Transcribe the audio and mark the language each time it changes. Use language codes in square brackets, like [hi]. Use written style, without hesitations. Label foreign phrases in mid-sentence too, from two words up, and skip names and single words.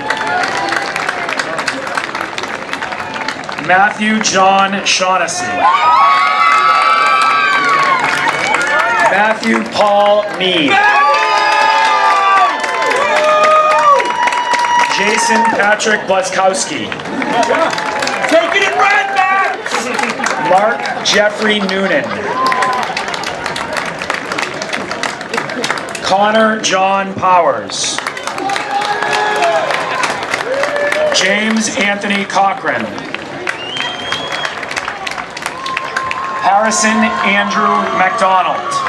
[en] Matthew John Shaughnessy. Matthew Paul Mead. Jason Patrick Blazkowski. Taking it right back! Mark Jeffrey Noonan. Connor John Powers. James Anthony Cochran. Harrison Andrew McDonald.